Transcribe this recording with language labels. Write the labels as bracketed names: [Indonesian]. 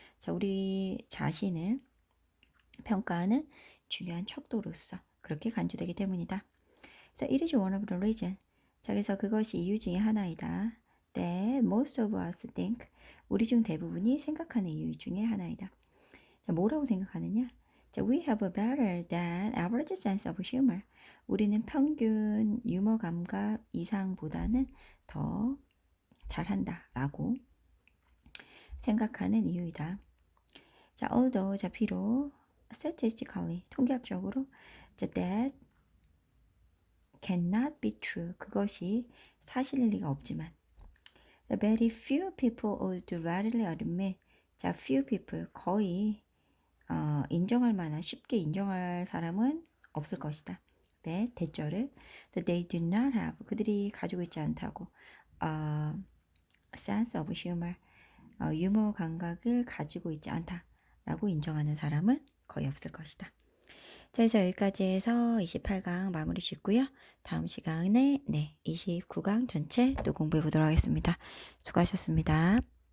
[Korean] 자 우리 자신을 평가하는 중요한 척도로서 그렇게 간주되기 때문이다. [English] So it is one of the reasons. [Korean] 자 그래서 그것이 이유 중에 하나이다. [English] That most of us think. [Korean] 우리 중 대부분이 생각하는 이유 중에 하나이다. 자, 뭐라고 생각하느냐? [English] 자, we have a better than average sense of humor. [Korean] 우리는 평균 유머 감각 이상보다는 더 잘한다 라고 생각하는 이유이다. [English] 자, although, 자, 비록 statistically, 통계학적으로 자, that cannot be true. [Korean] 그것이 사실일 리가 없지만 [English] very few people would readily admit. [Korean] 자, [English] few people, [Korean] 거의 인정할 만한, 쉽게 인정할 사람은 없을 것이다. 네, 대절을 [English] that they do not have. [Korean] 그들이 가지고 있지 않다고. [English] sense of humor. [Korean] 유머 감각을 가지고 있지 않다라고 인정하는 사람은 거의 없을 것이다. 자, 그래서 여기까지 해서 28강 마무리 짓고요. 다음 시간에 29강 전체 또 공부해 보도록 하겠습니다. 수고하셨습니다.